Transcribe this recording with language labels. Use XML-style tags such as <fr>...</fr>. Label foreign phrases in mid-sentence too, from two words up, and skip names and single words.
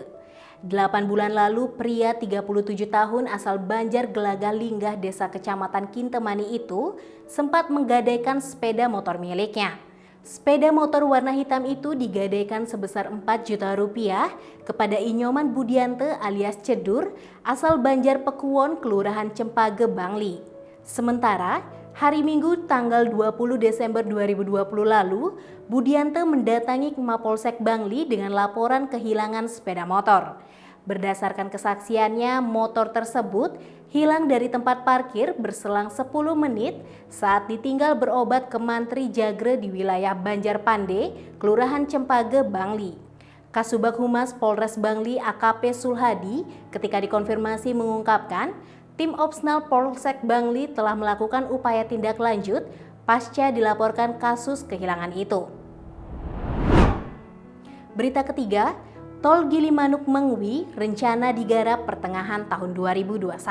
<id>8 bulan lalu, pria 37 tahun asal Banjar Gelagah Linggah Desa Kecamatan Kintemani itu sempat menggadaikan sepeda motor miliknya. Sepeda motor warna hitam itu digadaikan sebesar 4 juta rupiah kepada Inyoman Budiante alias Cedur asal Banjar Pekuwon, Kelurahan Cempage, Bangli. Sementara, hari Minggu tanggal 20 Desember 2020 lalu, Budiante mendatangi Mapolsek Bangli dengan laporan kehilangan sepeda motor. Berdasarkan kesaksiannya, motor tersebut hilang dari tempat parkir berselang 10 menit saat ditinggal berobat ke Mantri Jagre di wilayah Banjar Pande, Kelurahan Cempage, Bangli. Kasubag Humas Polres Bangli AKP Sulhadi ketika dikonfirmasi mengungkapkan, tim Opsnal Polsek Bangli telah melakukan upaya tindak lanjut pasca dilaporkan kasus kehilangan itu. Berita ketiga, Tol Gilimanuk Mengwi rencana digarap pertengahan tahun 2021.</id>